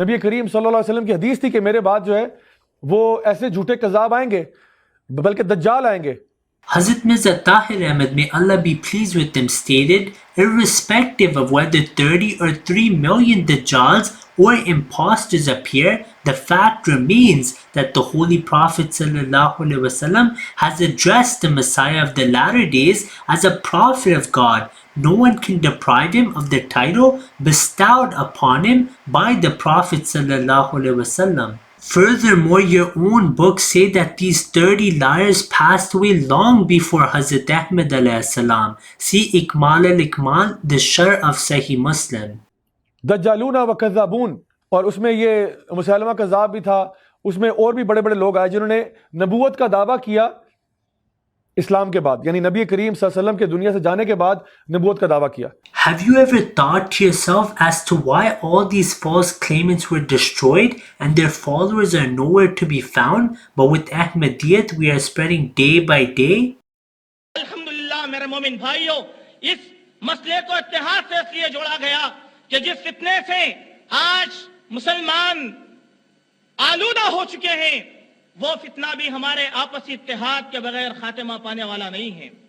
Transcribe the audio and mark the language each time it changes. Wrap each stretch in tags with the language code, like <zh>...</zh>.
<ur>نبی کریم صلی اللہ علیہ وسلم کی حدیث تھی کہ میرے بعد جو ہے وہ ایسے جھوٹے کذاب آئیں گے بلکہ دجال آئیں گے.</ur> <en>Hazrat Mirza Tahir Ahmad, may Allah be pleased with him, stated, irrespective of whether 30 or 3 million Dajjals or impostors appear, the fact remains that the Holy Prophet ﷺ has addressed the Messiah of the latter days as a prophet of God. No one can deprive him of the title bestowed upon him by the Prophet ﷺ. Furthermore, your own books say that these 30 liars passed away long before Hazrat Ahmad alayhi salam. See Ikmal al-Ikmal, the Sharh of Sahih Muslim.</en> <ur>دجالون و کذابون، اور اس میں یہ مسلمہ کذاب بھی تھا، اس میں اور بھی بڑے بڑے لوگ آئے جنہوں نے نبوت کا دعویٰ کیا اسلام کے بعد، یعنی نبی کریم صلی اللہ علیہ وسلم کے دنیا سے جانے کے بعد نبوت کا دعویٰ کیا.</ur> <en>Have you ever thought to yourself as to why all these false claimants were destroyed and their followers are nowhere to be found, but with Ahmadiyyat we are spreading day by day?</en> <ur>الحمدللہ میرے مومن بھائیوں، اس مسئلے کو اتحاد سے اس لیے جوڑا گیا کہ جس فتنے سے آج مسلمان آلودہ ہو چکے ہیں، وہ فتنہ بھی ہمارے آپسی اتحاد کے بغیر خاتمہ پانے والا نہیں ہے.</ur>